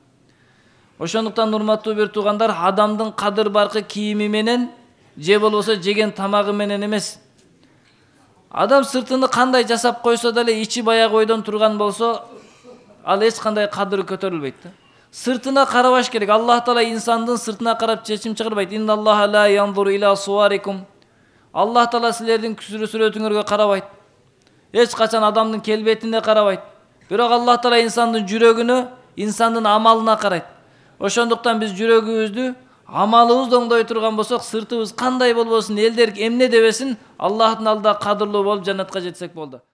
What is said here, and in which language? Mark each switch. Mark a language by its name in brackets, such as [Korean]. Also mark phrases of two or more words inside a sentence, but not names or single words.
[Kyrgyz] Ошондуктан урматтуу бир туугандар, адамдын кадыр баркы кийими менен же болбосо жеген тамагы менен эмес. Адам сыртыны кандай жасап койсо деле ичи баягы ойдон турган болсо, ал эч кандай кадыры көтөрүлбөйт да. Сыртына карабаш керек. Аллах Таала инсандын сыртына карап чечим чыгарбайт. [Arabic] إن الله لا ينظر إلى صوركم. [Kyrgyz] Аллах Таала силердин сүрөтүңөргө карабайт. Эч качан адамдын келбетине карабайт. Бирок Аллах Таала инсандын жүрөгүнө, инсандын амалына карайт. Ошондуктан биз жүрөгүбүздү амалыбыз оңдой турган болсок, сыртыбыз кандай болбосун, элдер эмне дебесин, Аллахтын алдында кадырлуу болуп жаннатка жетсек болду.